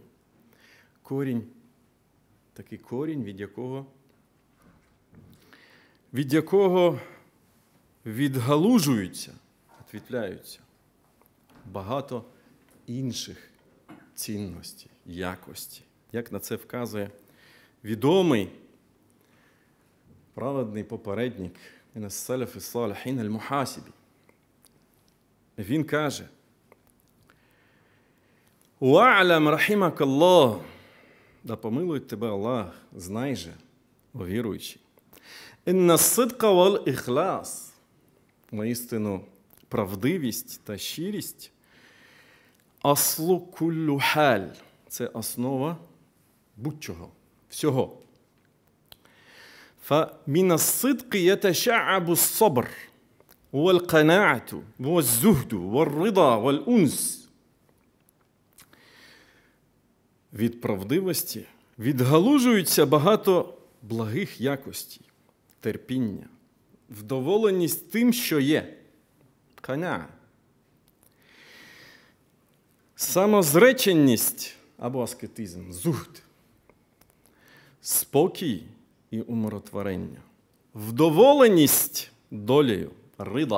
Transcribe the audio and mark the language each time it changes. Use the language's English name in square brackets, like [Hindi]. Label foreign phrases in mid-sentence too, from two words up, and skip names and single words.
[Ukrainian] Корінь, такий корінь, від якого відгалужуються, відвітляються багато інших цінностей, якості. Як на це вказує відомий праведний попередник із [Arabic] السلف الصالحين [Ukrainian] аль-Мухасибі. Він каже: [Arabic] «اعلم رحمك الله», [Ukrainian] да помилує тебе Аллах, знай же, о віруючий, [Arabic] «إن الصدق والإخلاص», [Ukrainian] воістину правдивість та щирість, [Arabic] «أصل كل حال», [Ukrainian] це основа будь-чого, всього. [Arabic] فَمِنَ الصِّدْقِ يَتَشَعَّبُ الصَّبْرُ وَالْقَنَاعَةُ وَالزُّهْدُ وَالرِّضَى وَالْأُنْسُ. [Ukrainian] Від правдивості відгалужується багато благих якостей, терпіння, вдоволеність тим, що є, канаа, самозреченість або аскетизм, зухд, спокій і умиротворення, вдоволеність долею, рида.